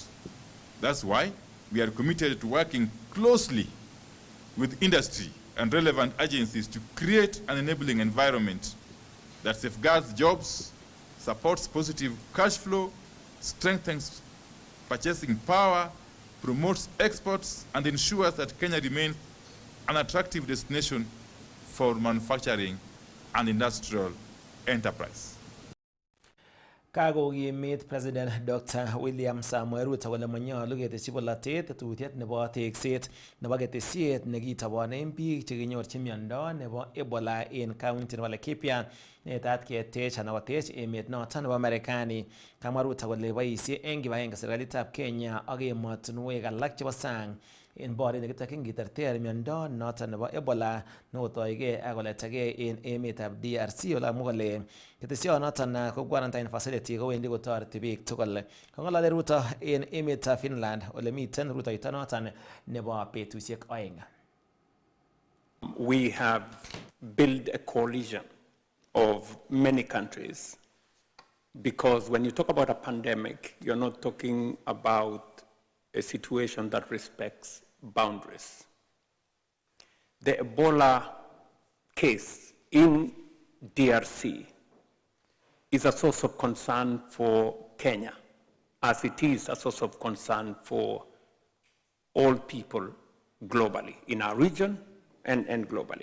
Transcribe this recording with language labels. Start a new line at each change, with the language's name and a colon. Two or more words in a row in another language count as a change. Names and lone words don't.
English: That's why we are committed to working closely with industry and relevant agencies to create an enabling environment that safeguards jobs, supports positive cash flow, strengthens purchasing power, promotes exports, and ensures that Kenya remains an attractive destination for manufacturing and industrial enterprise.
Kalenjin: Kakokimit President Dr. William Samoei Ruto kole manyolu ketesyi bolotet tetutiet nebo tekset nebo ketesiet nekitobonen biik chekinyorchi miondo nebo Ebola en county nebo Laikipia netat ketech anan kotech emet noton nebo Marekani. Kamwa Ruto kole boisie en kibagenge serikalitab Kenya ak emotinwek alak chebo sang en boret nekitokyin kiterter miondo noton nebo Ebola nekotoige ak koletagei en emetab DRC ole amwa kole ketesionoton ko
English: quarantine facility
Kalenjin: kowendi kotoreti biik tugul. Kong'alale Ruto en emetab Finland ole miten rutoito noton nebo betusiek oeng.
English: We have built a coalition of many countries because when you talk about a pandemic, you're not talking about a situation that respects boundaries. The Ebola case in DRC is a source of concern for Kenya, as it is a source of concern for all people globally, in our region and globally.